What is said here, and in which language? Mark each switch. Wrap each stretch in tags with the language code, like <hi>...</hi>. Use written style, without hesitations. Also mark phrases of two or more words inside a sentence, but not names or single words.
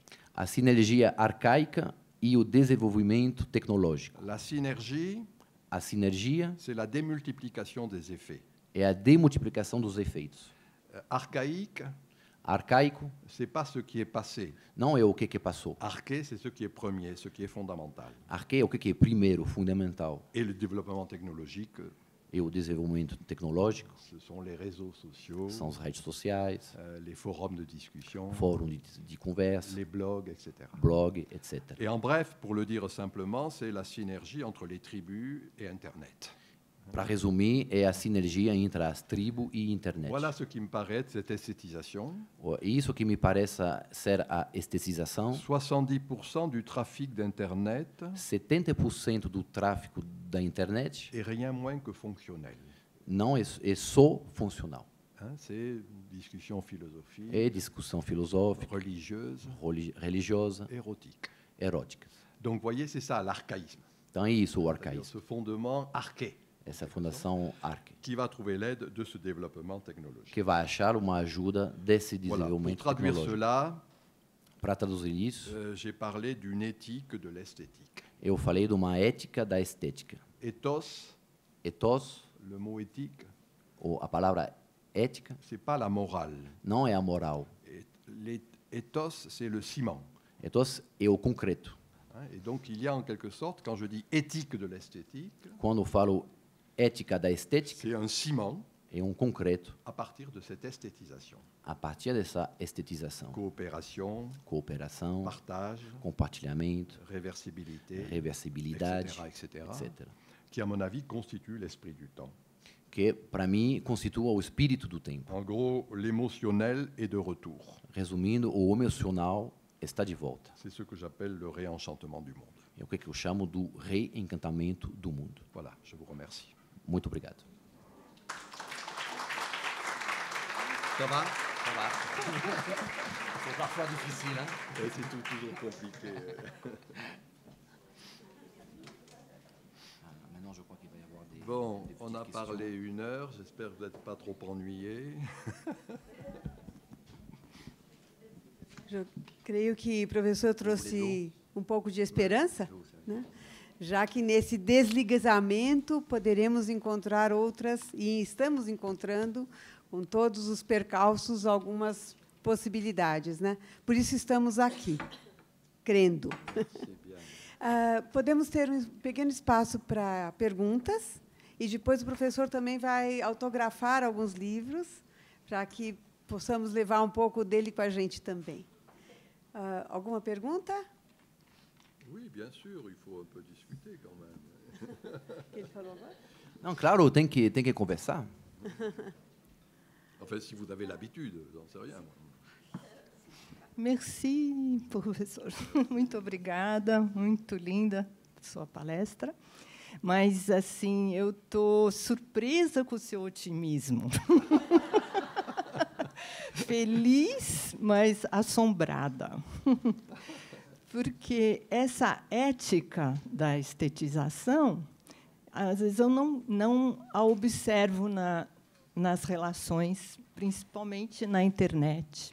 <pt>A sinergia arcaica e o desenvolvimento tecnológico.</pt> <fr>La synergie,</fr> <pt>A sinergia</pt> <fr>c'est la démultiplication des effets.</fr> <pt>é a demultiplicação dos efeitos.</pt> <fr>Archaïque,</fr> <pt>Arcaico</pt> <fr>c'est pas ce qui est passé.</fr> <pt>não é o que passou.</pt> <fr>Arché, c'est ce qui est premier, ce qui est fondamental.</fr> <pt>Arque é o que é primeiro, fundamental.</pt> <fr>Et le développement technologique,</fr> <pt>E o desenvolvimento tecnológico</pt> <fr>ce sont les réseaux sociaux,</fr> <pt>são as redes sociais,</pt> <fr>les forums de discussion,</fr> <pt>fórum de conversa,</pt> <fr>les blogs, etc.</fr> <pt>blog, etc.</pt> <fr>Et en bref, pour le dire simplement, c'est la synergie entre les tribus et Internet.</fr> <pt>Para resumir, é a sinergia entre as tribos e internet.</pt> <fr>Voilà ce qui me paraît de cette esthétisation.</fr> <pt>Isso que me parece ser a estetização.</pt> <fr>70% du trafic d'Internet</fr> <pt>70% do tráfego da internet</pt> <fr>est rien moins que fonctionnel.</fr> <pt>não é só funcional.</pt> <fr>Hein, c'est discussion philosophique,</fr> <pt>É discussão filosófica,</pt> <fr>religieuse,</fr> <pt>religiosa,</pt> <fr>érotique.</fr> <pt>erótica.</pt> <fr>Donc, vous voyez, c'est ça l'archaïsme.</fr> <pt>Então é isso o</pt> <fr>C'est-à-dire</fr> <pt>arcaísmo,</pt> <fr>ce fondement arché</fr> <pt>essa fundação arque,</pt> <fr>qui va trouver l'aide de ce développement technologique.</fr> <pt>que vai achar uma ajuda desse</pt> <fr>Voilà. Pour</fr> <pt>desenvolvimento</pt> <fr>traduire</fr> <pt>tecnológico.</pt> <fr>cela,</fr> <pt>Para traduzir isso,</pt> <fr>j'ai parlé d'une éthique de l'esthétique.</fr> <pt>eu falei de uma ética da estética.</pt> <fr>Ethos,</fr> <pt>Ethos,</pt> <fr>le mot éthique,</fr> <pt>ou a palavra ética,</pt> <fr>c'est pas la morale.</fr> <pt>não é a moral.</pt> <fr>Ethos, c'est le ciment.</fr> <pt>Ethos é o concreto.</pt> <fr>Hein, et donc, il y a en quelque sorte, quand je dis éthique de l'esthétique,</fr> <pt>Quando eu falo ética da estética</pt> <fr>c'est un ciment</fr> <pt>é um concreto</pt> <fr>à partir de cette esthétisation.</fr> <pt>a partir dessa estetização.</pt> <fr>Coopération,</fr> <pt>Cooperação,</pt> <fr>partage,</fr> <pt>compartilhamento,</pt> <fr>réversibilité,</fr> <pt>reversibilidade,</pt> <fr>etc.,</fr> <pt>etc.</pt> <fr>qui, à mon avis, constitue l'esprit du temps.</fr> <pt>Que, para mim, constitua o espírito do tempo.</pt> <fr>En gros, l'émotionnel est de retour.</fr> <pt>Resumindo, o emocional está de volta.</pt> <fr>C'est ce que j'appelle le réenchantement du monde.</fr> <pt>É o que eu chamo do reencantamento do mundo.</pt> <fr>Voilà, je vous remercie.</fr> <pt>Muito obrigado.</pt> <fr>Ça va? Ça va. C'est parfois difficile, hein? C'est toujours compliqué. Maintenant, je crois qu'il va y avoir des... Bon, des on a petites parlé questions. 1 heure, j'espère que vous n'êtes pas trop ennuyés.</fr> <pt>Eu creio que o professor trouxe um pouco de esperança, né? Já que nesse desligamento poderemos encontrar outras, e estamos encontrando, com todos os percalços, algumas possibilidades, né? Por isso estamos aqui, crendo. Podemos ter um pequeno espaço para perguntas, e depois o professor também vai autografar alguns livros, para que possamos levar um pouco dele com a gente também. Alguma pergunta?</pt> <fr>Oui, bien sûr, il faut un peu discuter quand même.</fr> <pt>Que ele falou agora? Não, claro, tem que conversar.</pt> <fr>Enfin, si vous avez l'habitude, j'en sais rien. Moi. Merci,</fr> <pt>professor. Muito obrigada, muito linda sua palestra. Mas, assim, eu estou surpresa com o seu otimismo. Feliz, mas assombrada. Porque essa ética da estetização, às vezes eu não a observo nas relações, principalmente na internet.</pt>